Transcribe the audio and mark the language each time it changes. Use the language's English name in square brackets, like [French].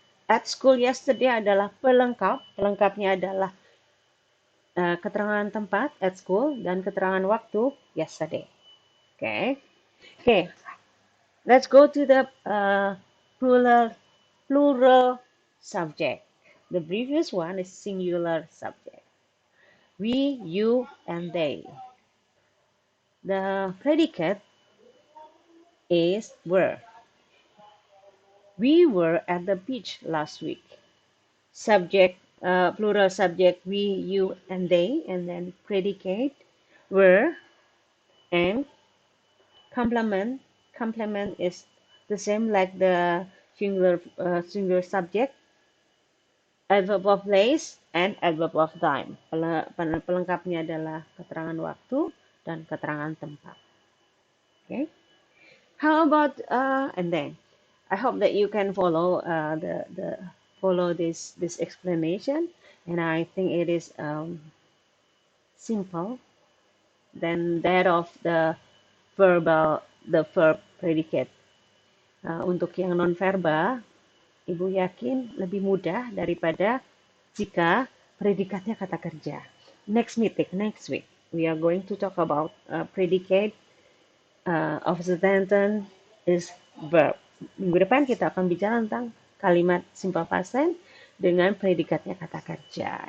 [English] At school yesterday [Indonesian] adalah pelengkap. Pelengkapnya adalah keterangan tempat [English] at school [Indonesian] dan keterangan waktu yesterday. [English] Okay. Okay. Let's go to the plural subject. The previous one is singular subject. We, you, and they. The predicate is were. We were at the beach last week. Subject, plural subject, we, you, and they, and then predicate were, and complement. Complement is the same like the singular subject, adverb of place and adverb of time. [Indonesian] Pelengkapnya adalah keterangan waktu dan keterangan tempat. [English] Okay. How about and then I hope that you can follow follow this explanation, and I think it is simple than that of the verb predicate. [Indonesian] Untuk yang non verbal, Ibu yakin lebih mudah daripada jika predikatnya kata kerja. [English] Next week, we are going to talk about predicate of the sentence is verb. [Indonesian] Minggu depan kita akan bicara tentang kalimat simple past tense dengan predikatnya kata kerja.